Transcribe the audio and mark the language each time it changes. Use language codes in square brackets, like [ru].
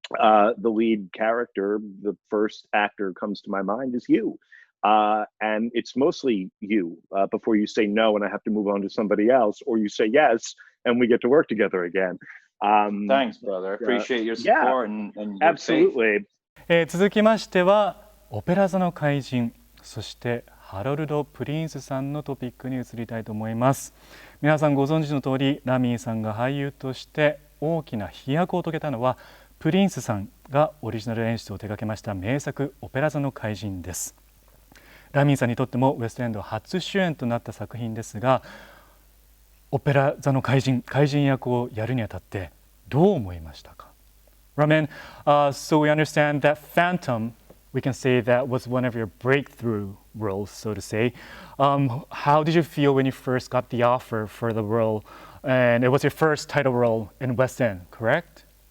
[en] The lead character, the first actor comes to my mind is you, and it's mostly you. Before you say no, and I have to move on to somebody else, or you say yes, and we get to work together again. Thanks, brother. I appreciate your support and your absolutely. [ja] 続きましてはオペラ座の怪人、そしてハロルド・プリンスさんのトピックに移りたいと思います。皆さんご存知の通り、ラミーさんが俳優として大きな飛躍を遂げたのはプリンスさんがオリジナル演出を手掛けました名作オペラ座の怪人です。ラミーさんにとってもウエストエンド初主演となった作品ですが、オペラ座の怪人役をやるにあたってどう思いましたか？ [en] Ramen, so we understand that Phantom, we can say that was one of your breakthrough roles, so to say. How did you feel when you first got the offer for the role? And it was your first title role in West End, correct?